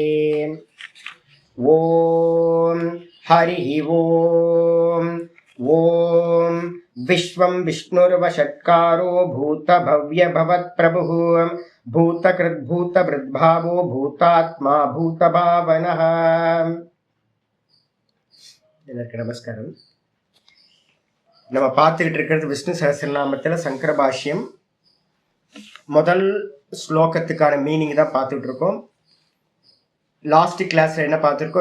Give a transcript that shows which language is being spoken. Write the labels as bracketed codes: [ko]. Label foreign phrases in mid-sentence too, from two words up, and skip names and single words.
[sa] ॐ हरिः ॐ ॐ विश्वं विष्णुर्वषट्कारो भूतभव्यभवत्प्रभुः भूतकृद्भूतभृद्भावो भूतात्मा भूतभावनः। [ta] நமஸ்காரம். நம்ம பார்த்துக்கிட்டு இருக்கிறது விஷ்ணு சஹஸ்ரநாமத்தில் சங்கர பாஷ்யம் முதல் ஸ்லோகத்துக்கான மீனிங் தான் பார்த்துட்டு இருக்கோம். [en] last class [ta] என்ன பார்த்துருக்கோம்?